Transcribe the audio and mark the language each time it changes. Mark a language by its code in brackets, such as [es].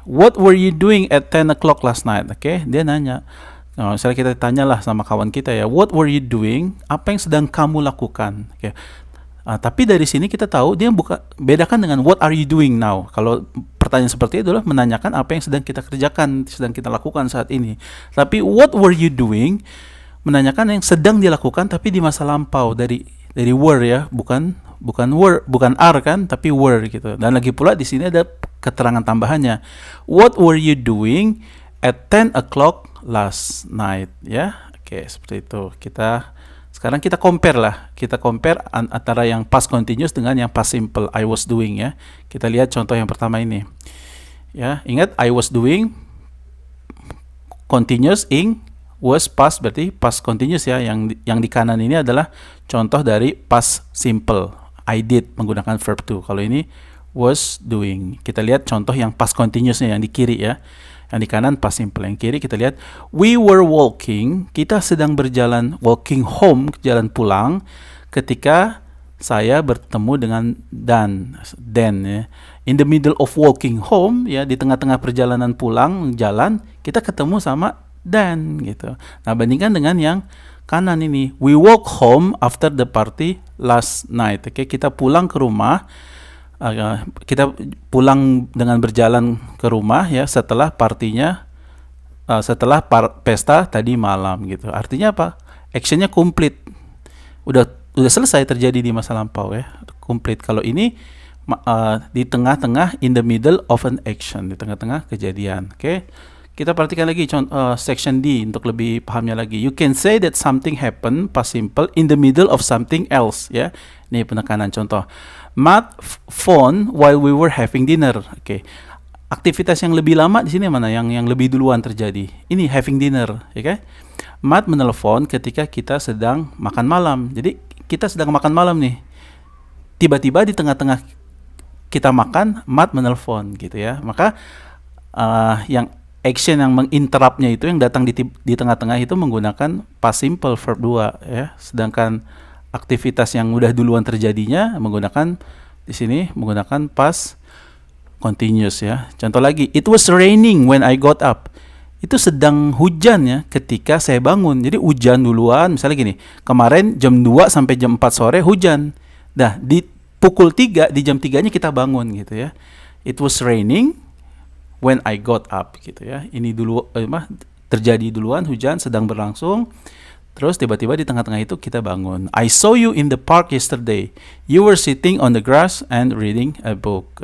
[en] What were you doing at 10 o'clock last night? [id] Oke, dia nanya. Misalnya kita tanyalah sama kawan kita ya, [en] what were you doing? [id] Apa yang sedang kamu lakukan? Okay. Tapi dari sini kita tahu dia bedakan dengan [en] what are you doing now. [id] Kalau pertanyaan seperti itu adalah menanyakan apa yang sedang kita kerjakan, sedang kita lakukan saat ini. Tapi [en] what were you doing [id] menanyakan yang sedang dilakukan tapi di masa lampau, dari were ya, bukan are kan, tapi were gitu. Dan lagi pula di sini ada keterangan tambahannya. [en] What were you doing at 10 o'clock last night ya. [id] Oke, seperti itu. Sekarang kita compare antara yang past continuous dengan yang past simple, [en] I was doing [id] ya. Kita lihat contoh yang pertama ini ya. Ingat, [en] I was doing [id] continuous, ing, was past, berarti past continuous ya. Yang di kanan ini adalah contoh dari past simple, I did menggunakan verb to. Kalau ini was doing. Kita lihat contoh yang past continuousnya yang di kiri ya. Yang di kanan past simple, yang kiri kita lihat [en] we were walking, [id] kita sedang berjalan, [en] walking home, [id] jalan pulang, ketika saya bertemu dengan Dan ya. [en] In the middle of walking home [id] ya, di tengah-tengah perjalanan pulang jalan, kita ketemu sama Dan gitu. Nah, bandingkan dengan yang kanan ini, [en] we walk home after the party last night. [id] Oke, kita pulang ke rumah. Kita pulang dengan berjalan ke rumah ya setelah partinya, setelah pesta tadi malam gitu. Artinya apa? Actionnya complete, udah selesai terjadi di masa lampau ya, complete. Kalau ini di tengah-tengah, [en] in the middle of an action, [id] di tengah-tengah kejadian. Oke. Kita perhatikan lagi section D untuk lebih pahamnya lagi. [en] You can say that something happened, past simple, in the middle of something else ya. [id] Ini penekanan contoh. [en] Matt phone while we were having dinner. [id] Oke. Aktivitas yang lebih lama di sini mana? Yang lebih duluan terjadi. Ini having dinner, ya kan? Matt menelpon ketika kita sedang makan malam. Jadi kita sedang makan malam nih. Tiba-tiba di tengah-tengah kita makan, Matt menelpon gitu ya. Maka yang action yang menginterruptnya itu, yang datang di tengah-tengah itu menggunakan past simple verb 2 ya. Sedangkan aktivitas yang udah duluan terjadinya menggunakan di sini menggunakan past continuous ya. Contoh lagi, [en] it was raining when I got up. [id] Itu sedang hujan ya ketika saya bangun. Jadi hujan duluan, misalnya gini, kemarin jam 2 sampai jam 4 sore hujan. Nah, di pukul 3, di jam 3-nya kita bangun gitu ya. [en] It was raining when I got up gitu ya. [id] Ini dulu terjadi duluan, hujan sedang berlangsung. Terus tiba-tiba di tengah-tengah itu kita bangun. [en] I saw you in the park yesterday. You were sitting on the grass and reading a book.